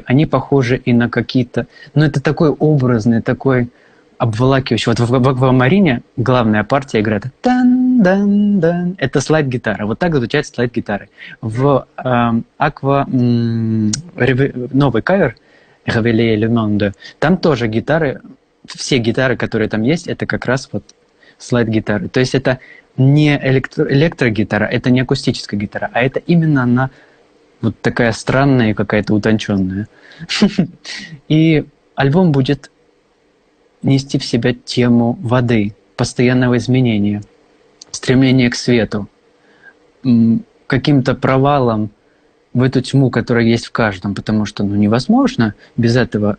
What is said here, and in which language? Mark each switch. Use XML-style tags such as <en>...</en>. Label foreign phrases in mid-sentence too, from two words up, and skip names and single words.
<ru>Они похожи и на какие-то... Но это такой образный, такой обволакивающий. Вот в «Аквамарине» главная партия играет тан-дан-дан. Это слайд-гитара. Вот так звучат слайд-гитары. В новый кавер «Réveillez le monde» там тоже гитары, все гитары, которые там есть, это как раз вот слайд-гитары. То есть это не электрогитара, это не акустическая гитара, а это именно она вот такая странная и какая-то утонченная. И альбом будет нести в себя тему воды, постоянного изменения, стремления к свету, каким-то провалом в эту тьму, которая есть в каждом, потому что невозможно без этого.</ru>